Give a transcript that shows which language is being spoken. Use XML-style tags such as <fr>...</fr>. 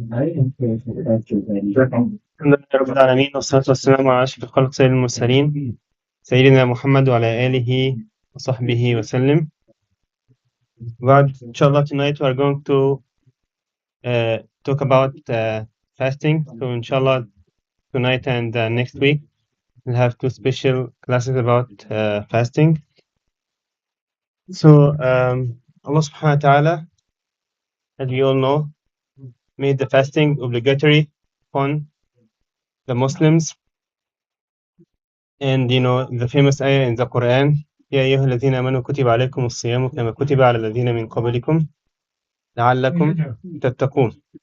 <ar>الحمد لله رب العالمين والصلاة والسلام على أشرف الخلق سيد المرسلين سيدنا محمد وعلى آله وصحبه وسلم.</ar> <en>But inshallah tonight we are going to talk about fasting. So inshallah tonight and next week we'll have two special classes about fasting. So Allah subhanahu wa ta'ala, as we all know, made the fasting obligatory upon the Muslims. And you know the famous ayah in the Quran,</en> <ar>يا أيها الذين آمنوا كتب عليكم الصيام كما كتب على الذين من قبلكم لعلكم تتقون.</ar>